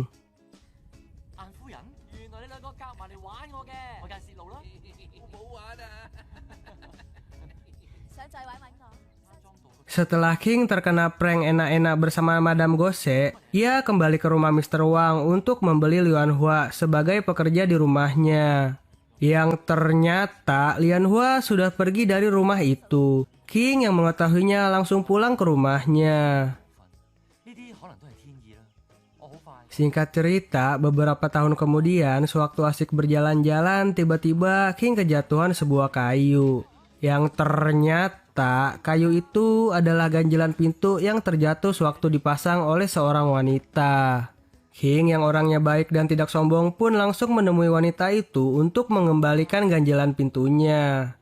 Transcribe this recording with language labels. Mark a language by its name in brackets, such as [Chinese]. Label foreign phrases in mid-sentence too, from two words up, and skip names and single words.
[Cantonese] 晏夫人，原來你兩個夾埋嚟玩我嘅，我梗係泄露啦。我冇玩啊！想再玩我？ [Indonesian] Setelah King terkena prank enak-enak bersama Madame Gose, ia kembali ke rumah Mr. Wang untuk membeli Lian Hua sebagai pekerja di rumahnya. Yang ternyata Lian Hua sudah pergi dari rumah itu. King yang mengetahuinya langsung pulang ke rumahnya. [Cantonese] 呢啲可能都係天意啦。我好快。 [Indonesian] Singkat cerita, beberapa tahun kemudian, sewaktu asik berjalan-jalan, tiba-tiba King kejatuhan sebuah kayu. Yang ternyata kayu itu adalah ganjelan pintu yang terjatuh sewaktu dipasang oleh seorang wanita. King yang orangnya baik dan tidak sombong pun langsung menemui wanita itu untuk mengembalikan ganjelan pintunya.